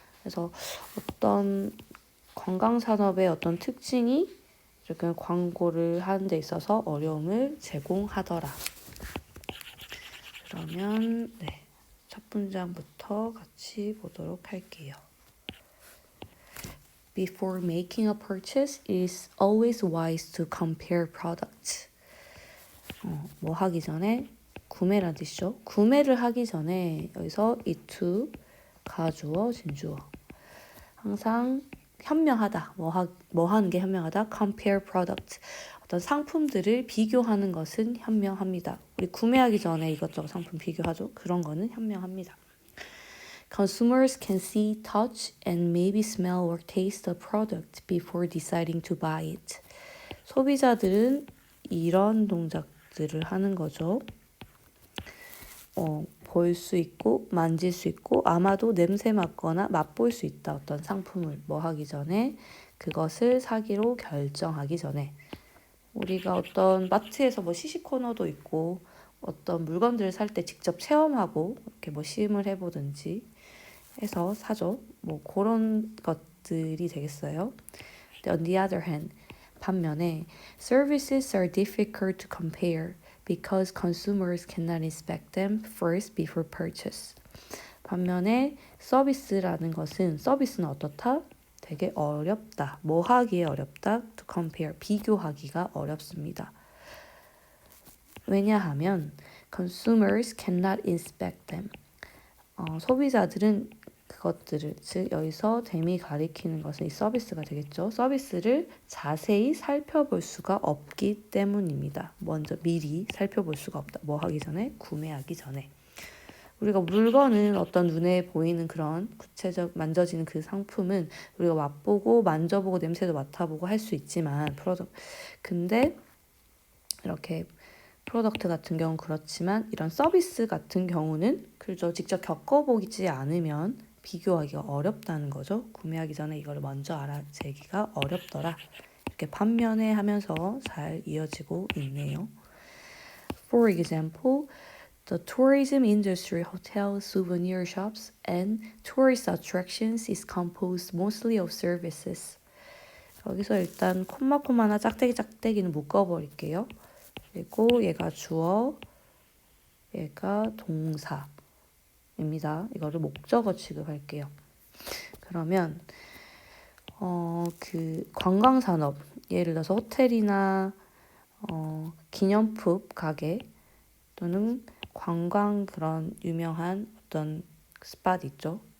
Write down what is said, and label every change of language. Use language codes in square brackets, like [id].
[ko] 그래서 어떤 관광산업의 어떤 특징이 이렇게 광고를 하는 데 있어서 어려움을 제공하더라. 그러면 첫 문장부터 같이 보도록 할게요. [en] Before making a purchase, it is always wise to compare products. [ko] 뭐 하기 전에 구매란 뜻이죠. 구매를 하기 전에 여기서 it to 가주어, 진주어. 항상 현명하다. 뭐 하는 게 현명하다? [en] compare product. [ko] 어떤 상품들을 비교하는 것은 현명합니다. 우리 구매하기 전에 이것저것 상품 비교하죠. 그런 거는 현명합니다. [en] Consumers can see, touch, and maybe smell or taste the product before deciding to buy it. [ko] 소비자들은 이런 동작들을 하는 거죠. 볼 수 있고 만질 수 있고 아마도 냄새 맡거나 맛볼 수 있다. 어떤 상품을 뭐 하기 전에, 그것을 사기로 결정하기 전에. 우리가 어떤 마트에서 뭐 시식 코너도 있고 어떤 물건들을 살 때 직접 체험하고 이렇게 뭐 시음을 해보든지 해서 사죠. 뭐 그런 것들이 되겠어요. [en] On the other hand, 반면에 services are difficult to compare because consumers cannot inspect them first before purchase. [ko] 반면에 서비스는 어떻다? 되게 어렵다. 뭐 하기에 어렵다? [en] To compare, [ko] 비교하기가 어렵습니다. [en] 왜냐하면 consumers cannot inspect them. [ko] 소비자들은 그것들을, 즉 여기서 them이 가리키는 것은 이 서비스가 되겠죠. 서비스를 자세히 살펴볼 수가 없기 때문입니다. 먼저 미리 살펴볼 수가 없다. 뭐 하기 전에? 구매하기 전에. 우리가 물건은 어떤 눈에 보이는 그런 구체적 만져지는 그 상품은 우리가 맛보고 만져보고 냄새도 맡아보고 할 수 있지만 근데 이렇게 프로덕트 같은 경우는 그렇지만 이런 서비스 같은 경우는 그저 직접 겪어보지 않으면 비교하기가 어렵다는 거죠. 구매하기 전에 이걸 먼저 알아채기가 어렵더라. 이렇게 반면에 하면서 잘 이어지고 있네요. [en] For example, the tourism industry, hotels, souvenir shops, and tourist attractions is composed mostly of services. [ko] 여기서 일단 콤마나 짝대기는 묶어버릴게요. 그리고 얘가 주어, 얘가 동사입니다. 이거를 목적어 취급할게요. 그러면 그 관광산업, 예를 들어서 호텔이나 기념품 가게 또는 관광 그런 유명한 어떤 스팟 있죠.